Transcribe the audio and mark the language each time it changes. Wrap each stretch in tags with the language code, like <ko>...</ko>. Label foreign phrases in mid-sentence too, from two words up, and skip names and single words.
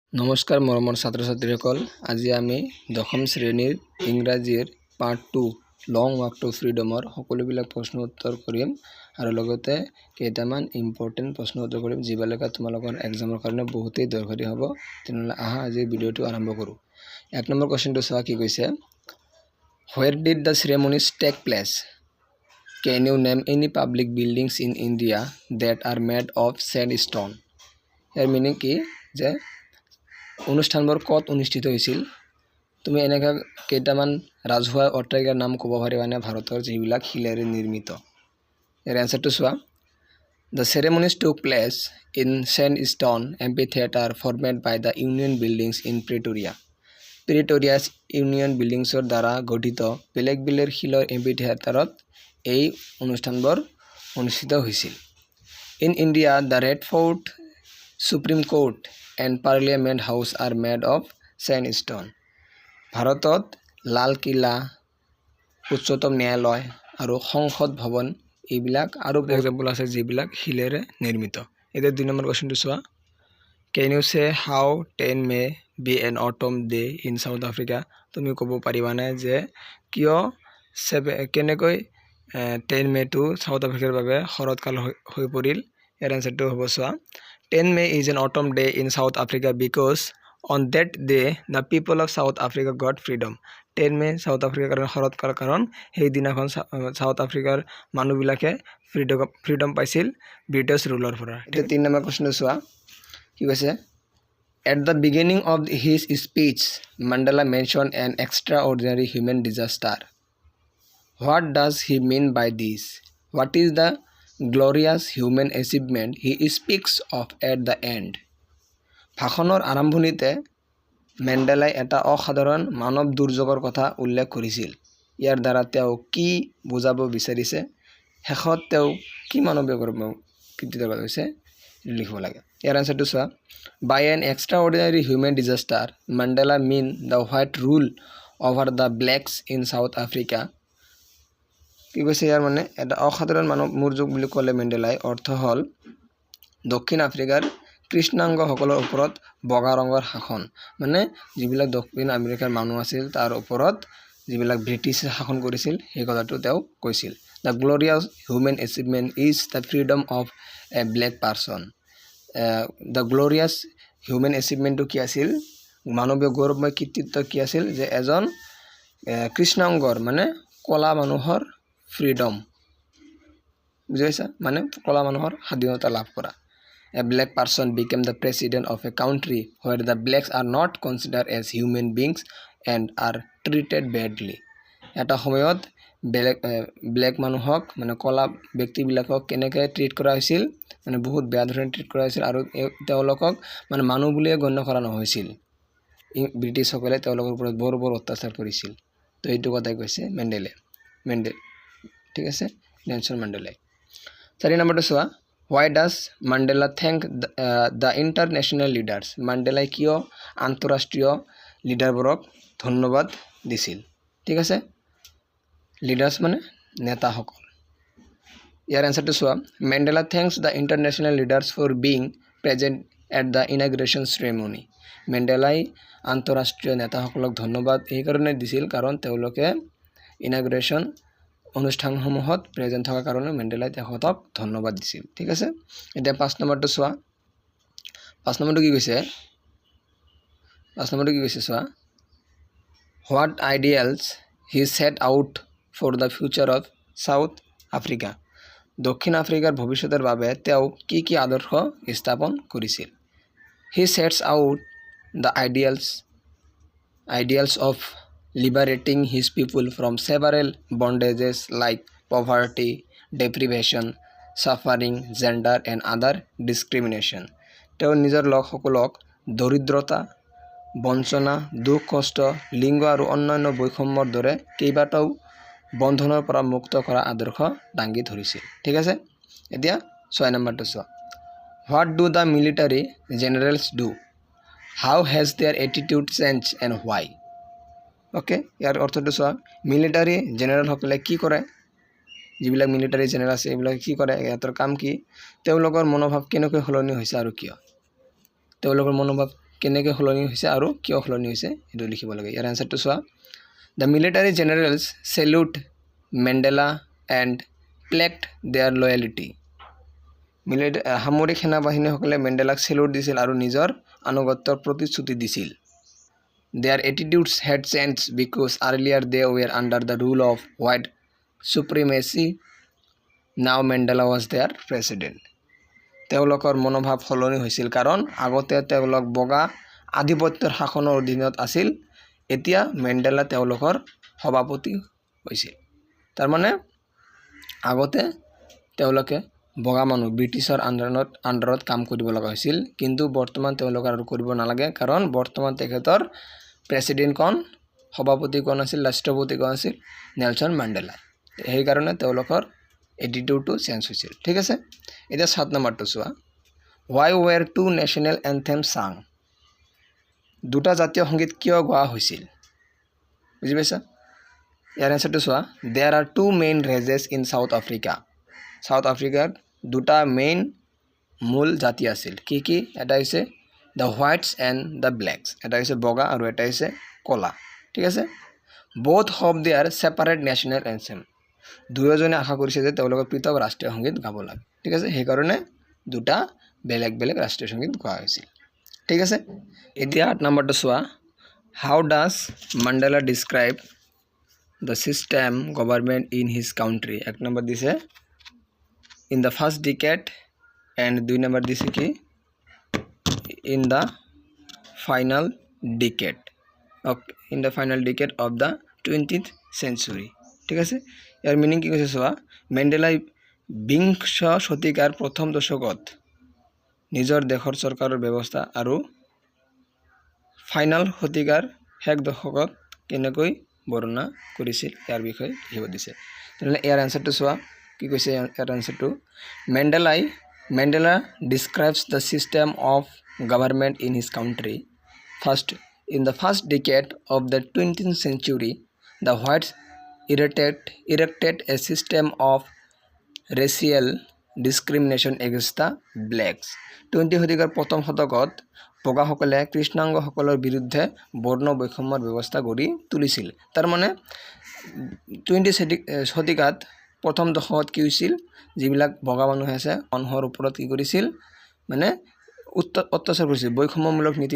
<as>নমস্কাৰ মৰমৰ ছাত্ৰ ছাত্ৰীসকল আজি আমি দশম শ্ৰেণীৰ ইংৰাজীৰ পাৰ্ট 2 লং ৱাক টু ফ্ৰীডমৰ সকলোবিলাক প্ৰশ্ন উত্তৰ কৰিম আৰু লগতে কেইটামান ইম্পৰ্টেন্ট প্ৰশ্ন উত্তৰ কৰিম যিবিলাক তোমালোকৰ এক্সামৰ কাৰণে বহুতেই দৰকাৰী হ'ব তেনেহলে আহা আজি ভিডিওটো আৰম্ভ কৰো। 1 নম্বৰ কোৱেশ্চনটো চোৱা কি কৈছে</as> <en>Where did the ceremonies take place? Can you name any public buildings in India that are made of sandstone?</en> <as>ইয়াৰ মিনিং কি যে অনুষ্ঠানবোৰ কত অনুষ্ঠিত হৈছিল তুমি এনেকা কেইটামান ৰাজহুৱা অট্টালিকাৰ নাম ক'ব পাৰিবানে ভাৰতৰ যিবিলাক শিলেৰে নিৰ্মিত ইয়াৰ এনসাৰটো চোৱা</as> <en>The ceremonies took place in sandstone amphitheater formed by the Union Buildings in Pretoria.</en> <as>Pretoria's Union Buildingsৰ দ্বাৰা গঠিত বেলেগ বেলেগ শিলৰ এম্পিথিয়েটাৰত এই অনুষ্ঠানবোৰ অনুষ্ঠিত হৈছিল</as> <en>In India the Red Fort, Supreme Court and Parliament House are made of sandstone.</en> <as>ভাৰতত লাল কিলা উচ্চতম ন্যায়ালয় আৰু সংসদ ভৱন এইবিলাক আৰু এক্সাম্পল আছে যিবিলাক শিলেৰে নিৰ্মিত এতিয়া 2 নম্বৰ কোৱেশ্চনটো চোৱা</as> <en>Can you say how 10 May be an autumn day in South Africa?</en> <as>তুমি ক'ব পাৰিবানে যে কিয় কেনেকৈ 10 মে টো সাউথ আফ্ৰিকাৰ বাবে শৰৎকাল হৈ পৰিল ইয়াৰ এনসাৰটো হ'ব চোৱা</as> <en>10 May is an autumn day in South Africa because on that day the people of South Africa got freedom.</en> <as>10 May South Africa কাৰণ শৰৎকাল কাৰণ সেই দিনাখন সাউথ আফ্ৰিকাৰ মানুহবিলাকে ফ্ৰীডম পাইছিল ব্ৰিটিছ ৰুলৰ পৰা এতিয়া 3 নম্বৰ কোৱেশ্চনটো চোৱা কি কৈছে</as> <en>At the beginning of his speech Mandela mentioned an extraordinary human disaster. What does he mean by this? What is the glorious human achievement he speaks of at the end?</en> <as>ভাষণৰ আৰম্ভণিতে মেণ্ডেলাই এটা অসাধাৰণ মানৱ দুৰ্যোগৰ কথা উল্লেখ কৰিছিল ইয়াৰ দ্বাৰা তেওঁ কি বুজাব বিচাৰিছে শেষত তেওঁ কি মানৱীয় কৃতিত্বৰ কথা কৈছে লিখিব লাগে ইয়াৰ আনসাৰটো চোৱা</as> <en>By an extraordinary human disaster Mandela mean the white rule over the blacks in South Africa.</en> <as>কি কৈছে ইয়াৰ মানে এটা অসাধাৰণ মানৱ দুৰ্যোগ বুলি ক'লে মেণ্ডেলাই অৰ্থ হল দক্ষিণ আফ্ৰিকাৰ কৃষ্ণাংগসকলৰ ওপৰত বগা ৰঙৰ শাসন মানে যিবিলাক দক্ষিণ আমেৰিকাৰ মানুহ আছিল তাৰ ওপৰত যিবিলাক ব্ৰিটিছে শাসন কৰিছিল সেই কথাটো তেওঁ কৈছিল</as> <en>The glorious human achievement is the freedom of a black person. The glorious human achievement</en> <as>কি আছিল মানৱীয় গৌৰৱময় কৃতিত্ব কি আছিল যে এজন কৃষ্ণাংগৰ মানে কলা মানুহৰ ফ্ৰীডম বুজিছা মানে কলা মানুহৰ স্বাধীনতা লাভ কৰা</as> <en>A black person became the president of a country where the blacks are not considered as human beings and are treated badly.</en> <as>এটা সময়ত ব্ল্যাক মানুহক মানে কলা ব্যক্তিবিলাকক কেনেকৈ ট্ৰিট কৰা হৈছিল মানে বহুত বেয়া ধৰণে ট্ৰিট কৰা হৈছিল আৰু তেওঁলোকক মানে মানুহ বুলিয়ে গণ্য কৰা নহৈছিল ব্ৰিটিছসকলে তেওঁলোকৰ ওপৰত বৰ বৰ অত্যাচাৰ কৰিছিল তো এইটো কথাই কৈছে মেণ্ডেলে ঠিক আছে নেলসন মেণ্ডেলাই 4 নম্বৰটো চোৱা</as> <en>Why does Mandela thank the international leaders?</en> <as>Mandela কিয় আন্তঃৰাষ্ট্ৰীয় লিডাৰবোৰক ধন্যবাদ দিছিল ঠিক আছে লিডাৰ্স মানে নেতাসকল ইয়াৰ এনসাৰটো চোৱা</as> <en>Mandela thanks the international leaders for being present at the inauguration ceremony.</en> <as>মেণ্ডেলাই আন্তঃৰাষ্ট্ৰীয় নেতাসকলক ধন্যবাদ এই কাৰণে দিছিল কাৰণ তেওঁলোকে ইনাগুৰেশ্যন অনুষ্ঠানসমূহত প্ৰেজেন্ট থকাৰ কাৰণে মেণ্ডেলাই তেখেতক ধন্যবাদ দিছিল ঠিক আছে এতিয়া 5 নম্বৰটো চোৱা 5 নম্বৰটো কি কৈছে চোৱা</as> <en>What ideals he set out for the future of South Africa?</en> <as>দক্ষিণ আফ্ৰিকাৰ ভৱিষ্যতৰ বাবে তেওঁ কি কি আদৰ্শ স্থাপন কৰিছিল</as> <en>He sets out the ideals of liberating his people from several bondages like poverty, deprivation, suffering, gender and other discrimination.</en> <as>তেওঁ নিজৰ লোকসকলক দৰিদ্ৰতা বঞ্চনা দুখ কষ্ট লিংগ আৰু অন্যান্য বৈষম্যৰ দৰে কেইবাটাও বন্ধনৰ পৰা মুক্ত কৰা আদৰ্শ দাঙি ধৰিছিল ঠিক আছে এতিয়া 6 নম্বৰটো চোৱা</as> <en>What do the military generals do? How has their attitude changed and why?</en> <as>Okay, ইয়াৰ অৰ্থটো চোৱা মিলিটাৰী জেনেৰেল সকলে কি কৰে যিবিলাক মিলিটাৰী জেনেৰেল আছে এইবিলাক কি কৰে ইয়াৰ কাম কি তেওঁলোকৰ মনোভাৱ কেনেকৈ সলনি হৈছে আৰু কিয় তেওঁলোকৰ মনোভাৱ কেনেকৈ সলনি হৈছে আৰু কিয় সলনি হৈছে এইটো লিখিব লাগে ইয়াৰ আনসাৰটো চোৱা</as> <en>The military generals salute Mandela and pledged their loyalty</en> <as>সামৰিক সেনাবাহিনীসকলে মেণ্ডেলাক সেলুট দিছিল আৰু নিজৰ আনুগত্যৰ প্ৰতিশ্ৰুতি দিছিল</as> <en>Their attitudes had changed because earlier they were under the rule of white supremacy. Now Mandela was their president.</en> <as>তেওঁলোকৰ মনোভাৱ সলনি হৈছিল কাৰণ আগতে তেওঁলোক বগা আধিপত্যৰ শাসনৰ অধীনত আছিল এতিয়া মেণ্ডেলা তেওঁলোকৰ সভাপতি হৈছিল তাৰ মানে আগতে তেওঁলোকে বগা মানুহ ব্ৰিটিছৰ আন্ডাৰত কাম কৰিব লগা হৈছিল কিন্তু বৰ্তমান তেওঁলোক আৰু কৰিব নালাগে কাৰণ বৰ্তমান তেখেতৰ প্ৰেসিডেন্ট কোন সভাপতি কোন আছিল ৰাষ্ট্ৰপতি কোন আছিল নেলসন মেণ্ডেলা এই কাৰণে তেওঁলোকৰ এটিটিউডটো চেঞ্জ হৈছিল ঠিক আছে এটা 7 নম্বৰটো চোৱা</as> <en>why were two national anthems sung</en> <as>দুটা জাতীয় সংগীত কিয় গোৱা হৈছিল বুজি পাইছা ইয়াৰ আনসাৰটো চোৱা</as> <en>there are two main races in south africa</en> <as>দুটা মেইন মূল জাতি আছিল কি কি এটা হৈছে the</as> <en>whites and the blacks</en> <as>এটা হৈছে বগা আৰু এটা হৈছে কলা ঠিক আছে</as> <en>both have their separate national anthem</en> <as>দুয়োজনে আশা কৰিছে যে তেওঁলোকৰ পৃথক ৰাষ্ট্ৰীয় সংগীত গাব লাগে ঠিক আছে সেই কাৰণে দুটা বেলেগ বেলেগ ৰাষ্ট্ৰীয় সংগীত গোৱা হৈছিল ঠিক আছে এতিয়া 8 নম্বৰটো চোৱা</as> <en>how does Mandela describe the system government in his country</en> <as>এক নম্বৰ দিছে</as> <en>in the first decade</en> <as>and 2 নম্বৰ দিছে কি</as> <en>in the final decade of the 20th century</en> <as>ঠিক আছে ইয়াৰ মিনিং কি কৈছে চোৱা মেণ্ডেলাই বিংশ শতিকাৰ প্ৰথম দশকত নিজৰ দেশৰ চৰকাৰৰ ব্যৱস্থা আৰু ফাইনাল শতিকাৰ শেষ দশকত কেনেকৈ বৰ্ণনা কৰিছিল ইয়াৰ বিষয়ে লিখিব দিছে তেনে ইয়াৰ আনসাৰটো চোৱা কি কৈছে ইয়াৰ আনসাৰটো</as> <en>Mandela describes the system of government in his country first in the first decade of the 20th century the whites erected a system of racial discrimination against the blacks</en> <as>20 শতিকাৰ প্ৰথম শতকত বগাসকলে কৃষ্ণাংগসকলৰ বিৰুদ্ধে বৰ্ণ বৈষম্যৰ ব্যৱস্থা কৰি তুলিছিল তাৰ মানে 20 শতিকাত প্ৰথম দশকত কি হৈছিল যিবিলাক বগা মানুহ আছে মানুহৰ ওপৰত কি কৰিছিল মানে অত্যাচাৰ কৰিছিল বৈষম্যমূলক নীতি</as>